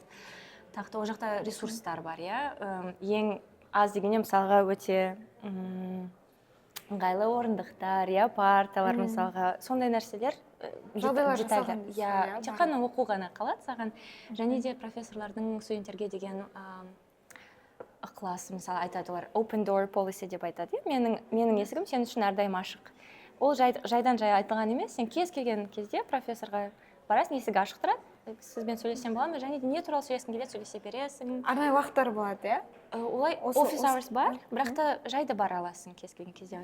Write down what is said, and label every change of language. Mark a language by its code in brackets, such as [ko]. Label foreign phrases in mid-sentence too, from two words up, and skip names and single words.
[kk] Тақты ол жақта ресурстар бар, ең аз дегенде мысалға өте ыңғайлы орындықтар, иә, парталар мысалға, сондай нәрселер Жағдайлар детальдар. жасалған дейсіз, Иә, тек қана оқу ғана қалады саған. Және де профессорлардың студенттерге деген ықыласы, мысалы айтады олар [en] open door policy [kk] деп айтады. Менің есігім сен үшін әрдайым ашық. Ол жайдан жай айтылған емес, сен кез келген кезде профессорға барасың, есігі ашық тұрады, сізбен сөйлессем бола ма, және де не туралы сөйлескің келеді, сөйлесе бересің. Арнайы уақыттар болады, иә? Олай [en] office hours [kk] бар, бірақ та жайды бара аласың кез келген кезде.